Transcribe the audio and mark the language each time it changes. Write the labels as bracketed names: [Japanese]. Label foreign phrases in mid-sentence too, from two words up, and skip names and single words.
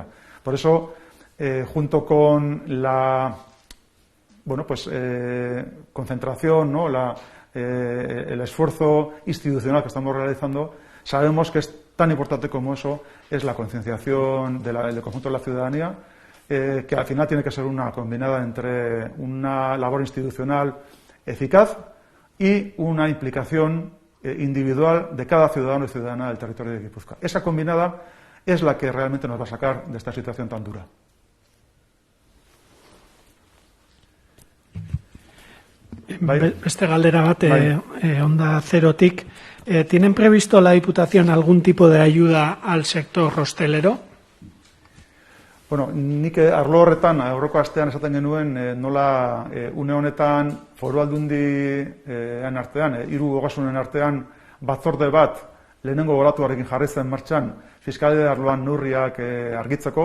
[Spanish] Por eso, junto con la concentración, el esfuerzo institucional que estamos realizando, sabemos que es tan importante como eso es la concienciación del conjunto de la ciudadanía, que al final tiene que ser una combinada entre una labor institucional eficaz y una implicación individual de cada ciudadano y ciudadana del territorio de Guipúzcoa. Esa combinada es la que realmente nos va a sacar de esta situación tan dura. [Basque] Beste galdera bat, onda zerotik, [Spanish] ¿Tienen previsto la Diputación algún tipo de ayuda al sector hostelero? [Basque] Bueno, nik arlo horretan, aurreko astean esaten genuen, nola une honetan foru aldundien artean, hiru ogasunen artean, batzorde bat lehenengo olatuarekin jarri zen martxan fiskalitate arloan neurriak argitzeko.